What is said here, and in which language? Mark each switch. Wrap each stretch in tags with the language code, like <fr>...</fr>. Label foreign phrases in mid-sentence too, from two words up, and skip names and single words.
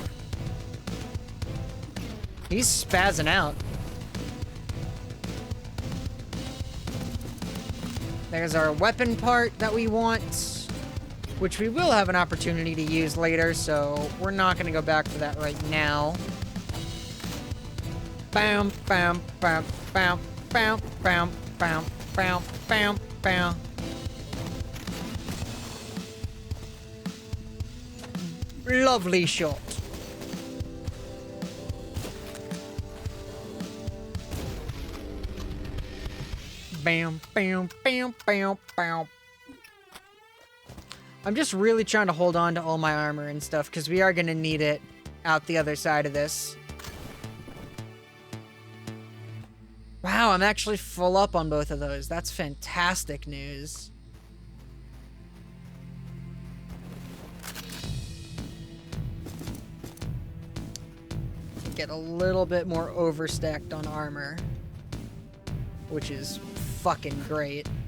<en>He's spazzing out. There's our weapon part that we want, which we will have an opportunity to use later, so we're not gonna go back for that right now. Bam, bam, bam, bam, bam, bam, bam, bam, bam, bam. Lovely shot. Bam, bam, bam, bam, bam. I'm just really trying to hold on to all my armor and stuff, because we are going to need it out the other side of this. Wow, I'm actually full up on both of those. That's fantastic news. Get a little bit more overstacked on armor, which is fucking great.</en>